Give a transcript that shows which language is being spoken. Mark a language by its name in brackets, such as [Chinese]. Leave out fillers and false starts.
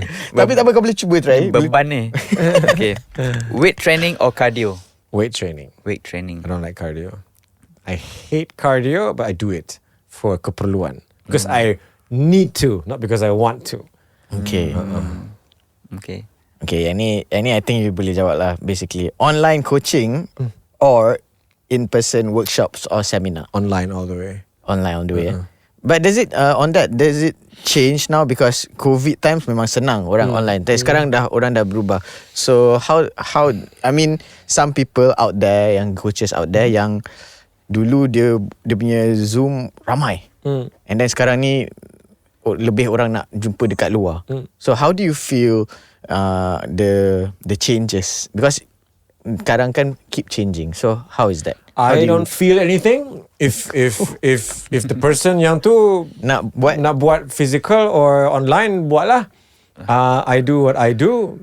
[Malay] Tapi tak apa, kau boleh cuba [English] try. [Malay] Beban ni. Okay. [English] Weight training or cardio? Weight training. Weight training. I don't like cardio. I hate cardio, but I do it for [Malay] keperluan. [English] Because I need to, not because I want to. Okay. Okay. [Malay] Okay, yang ni [English] I think you [Malay] boleh jawab lah. [English] Basically, online coaching or in-person workshops or seminar. Online all the way. Online all the way. But does it does it change now because COVID times [Malay] memang senang orang [English] online. [Malay] Tapi sekarang orang dah berubah. [English] So how I mean some people out there, [Malay] yang coaches out there yang dulu dia punya Zoom ramai. [English] And then [Malay] sekarang ni lebih orang nak jumpa dekat luar. [English] So how do you feel the changes? Because [Malay] sekarang kan [English] keep changing. So how is that? I don't feel anything if the person [Malay] yang tu nak [English] buat physical or online, [Malay] buatlah. [English] I do what I do.